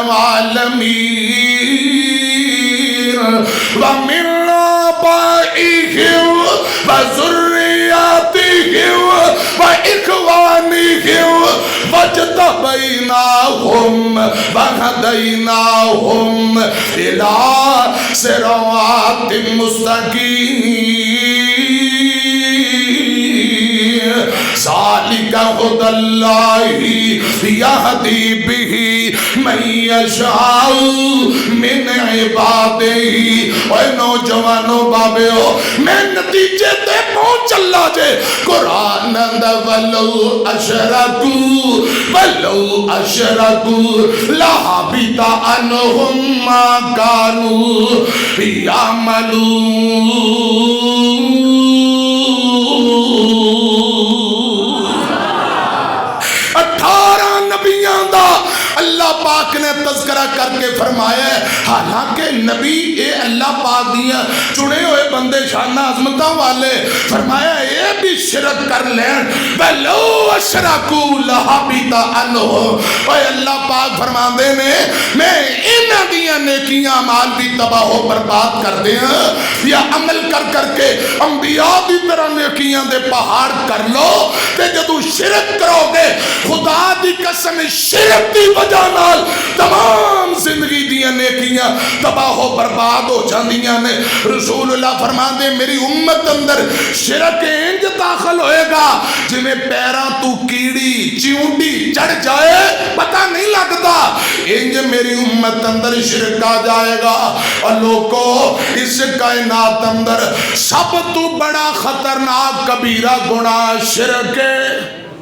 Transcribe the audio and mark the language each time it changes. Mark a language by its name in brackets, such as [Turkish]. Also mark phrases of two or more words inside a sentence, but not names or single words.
[Arabic] الْعَالَمِينَ وَمِنْ آبائِهِمْ وَذُرِّيَّاتِهِمْ وَإِخْوَانِهِمْ وَاجْتَبَيْنَاهُمْ وَهَدَيْنَاهُمْ إِلَىٰ صِرَاطٍ مُّسْتَقِيمٍ ذَلِكَ هُدَى اللَّهِ يَهْدِي بِهِ مَن يَشَاءُ مِنْ عِبَادِهِ۔ [Punjabi] اے نوجوانوں بابیو میں نتیجے تے پہنچ اللہ جے قرآن اندر [Arabic] وَلَوْ أَشْرَكُوا لَحَبِطَ عَنْهُم مَّا كَانُوا يَعْمَلُونَ۔ [Punjabi] اللہ پاک نے تذکرہ کر کے فرمایا ہے حالانکہ نبی اے اللہ پاک دیا چنے ہوئے بندے شان عظمتہ والے، فرمایا اے بھی شرک کر لیں [Arabic] وَلَوْ أَشْرَكُوا لَحَبِطَ عَنْهُمْ۔ [Punjabi] اے اللہ پاک فرماندے نے میں انہاں دیاں نیکیاں عمال بھی تباہ و برباد کر دیا یا عمل کر کر کے انبیاء دی طرح نیکیاں دے پہاڑ کر لو تے جدو شرک کرو گے خدا دی قسم شرک دی وجہ نال تمام زندگی دیاں نیکیاں تباہ و برباد ہو جاندیاں نے۔ رسول اللہ فرماندے میری امت اندر شرک انج داخل ہوئے گا جویں پیراں تو کیڑی چیونٹی چڑھ جائے پتہ نہیں لگتا، انج میری امت اندر شرک آ جائے گا۔ [Urdu] اور لوگوں اس کائنات اندر سب تو بڑا خطرناک کبیرہ گناہ شرک ہے۔